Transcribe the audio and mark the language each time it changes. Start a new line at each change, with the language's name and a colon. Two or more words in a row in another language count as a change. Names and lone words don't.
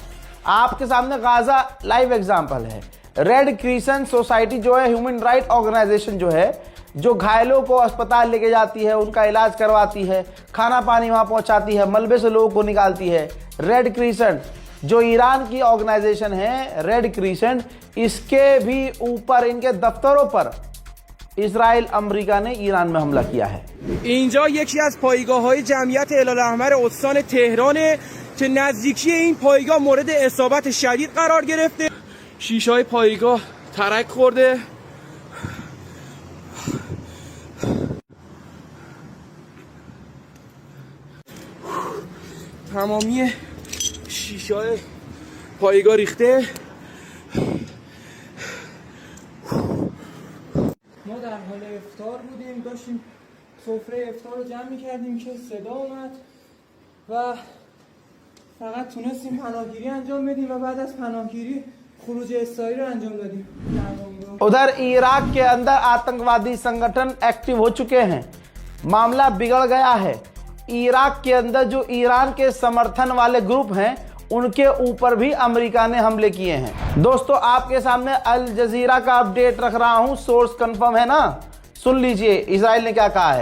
Hindi: आपके सामने गाजा
English: live example
Hindi: है। रेड क्रिसेंट सोसाइटी जो है
English: human right organization
Hindi: जो है, जो घायलों को अस्पताल लेके जाती है, उनका इलाज करवाती है, खाना पानी वहां पहुंचाती है, मलबे से लोगों को निकालती है। रेड क्रिसेंट जो ईरान की ऑर्गेनाइजेशन है, रेड क्रिसेंट, इसके भी ऊपर इनके दफ्तरों पर इजराइल अमेरिका ने ईरान में हमला किया है।
Persian: اینجا یکی از پایگاه‌های جمعیت هلال احمر استان تهرانه که نزدیکی این پایگاه مورد اصابت شدید قرار گرفته. شیشه‌های پایگاه ترک خورده. تمامی شیشه‌های پایگاه ریخته. ما در حال افطار بودیم، داشتیم سفره افطار رو جمع می‌کردیم که صدا اومد و فقط تونستیم پناهگیری انجام بدیم و بعد از پناهگیری خروج اسرائیل رو انجام دادیم.
Hindi: उधर इराक के अंदर आतंकवादी संगठन एक्टिव हो चुके हैं। मामला बिगड़ गया है। इराक के अंदर जो ईरान के समर्थन वाले ग्रुप हैं उनके ऊपर भी अमेरिका ने हमले किए हैं। दोस्तों आपके सामने अल जजीरा का अपडेट रख रहा हूं,
English: source confirm
Hindi: है ना, सुन लीजिए इजराइल ने क्या कहा है।